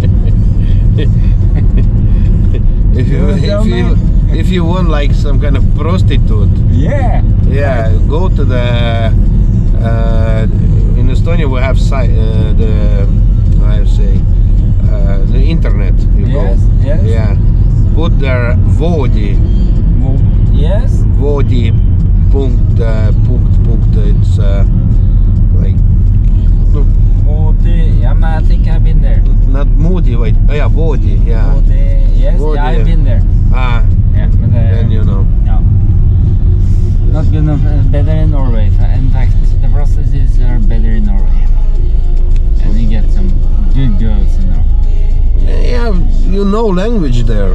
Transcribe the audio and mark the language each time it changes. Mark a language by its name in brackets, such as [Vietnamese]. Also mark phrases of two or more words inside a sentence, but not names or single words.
[English] If you want like some kind of prostitute, Yeah. go to the in Estonia we have the internet. You Yes, go. yes. Yeah. Put there Voodi. Yes. Voodi punkt. It's like Voodi. Yeah, I think I've been there. not Moody, wait. Oh yeah, Voodi. Yeah. Voodi. Yes, Voodi. yeah, I've been there. Ah, Yeah, but then you know. no. Not good enough. Better in Norway. In fact, the prostitutes are better in Norway. And you get some good girls in Norway. Yeah, you know language there.